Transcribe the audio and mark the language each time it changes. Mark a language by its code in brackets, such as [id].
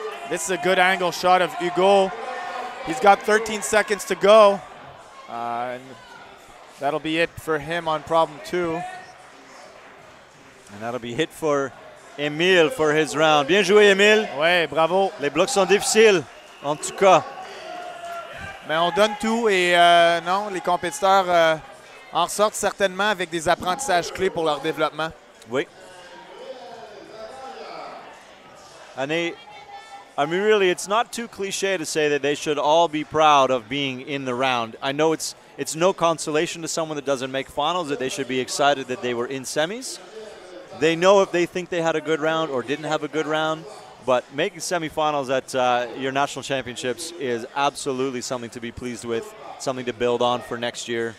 [en] This is a good angle shot of Hugo. He's got 13 seconds to go. And that'll be it for him on problem 2. And that'll be it for Émile for his round. [fr] Bien joué, Émile. Ouais, bravo. Les blocs sont difficiles, en tout cas. Mais on donne tout et non, les compétiteurs en sortent certainement avec des apprentissages clés pour leur développement. Oui. [en] And I mean, really, it's not too cliche to say that they should all be proud of being in the round. I know it's no consolation to someone that doesn't make finals that they should be excited that they were in semis. They know if they think they had a good round or didn't have a good round, but making semifinals at your national championships is absolutely something to be pleased with, something to build on for next year.